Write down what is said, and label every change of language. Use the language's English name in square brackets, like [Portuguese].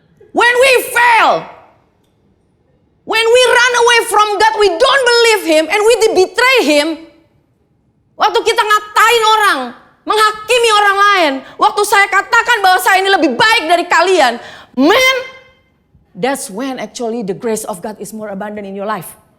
[English] When we fail, when we run away from God, we don't believe Him and we betray Him. [Indonesian] Waktu kita ngatain orang, menghakimi orang lain. Waktu saya katakan bahwa saya ini lebih baik dari kalian. [English] Man, that's when actually the grace of God is more abundant in your life.